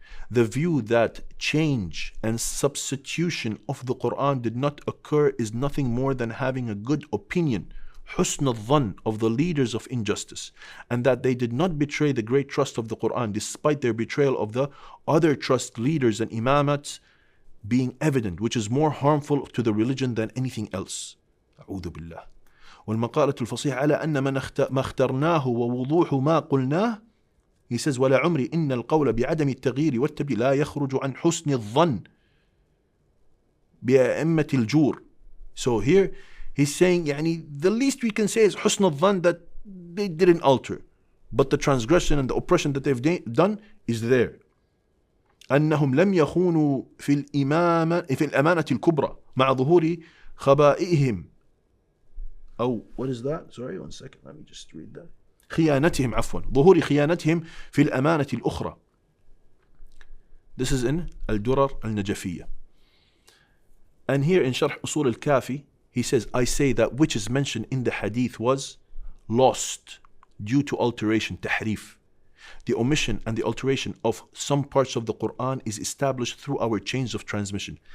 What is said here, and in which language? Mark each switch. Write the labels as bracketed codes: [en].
[en] The view that change and substitution of the Qur'an did not occur is nothing more than having a good opinion, husn al-dhann, of the leaders of injustice, and that they did not betray the great trust of the Qur'an despite their betrayal of the other trust leaders and imamats being evident, which is more harmful to the religion than anything else. [ar] أعوذ بالله. والمقالة الفصيحة على أن ما اخترناه ووضوح ما قلناه. [en] He says, [ar] ولا عمري إن القول بعدم التغيير والتبديل لا يخرج عن حسن الظن بأئمة الجور. [en] So here he's saying, the least we can say is حسن الظن, that they didn't alter, but the transgression and the oppression that they've done is there. [ar] أنهم لم يخونوا في الأمانة الكبرى مع ظهور خبائئهم. [en] Oh, what is that? Sorry, one second. Let me just read that. [ar] خيانتهم عفوا ظهور خيانتهم في الأمانة الأخرى. [en] This is in Al-Durar Al-Najafiyya. And here in Sharh Usul Al-Kafi, he says, I say that which is mentioned in the Hadith was lost due to alteration, Tahrif. The omission and the alteration of some parts of the Qur'an is established through our chains of transmission.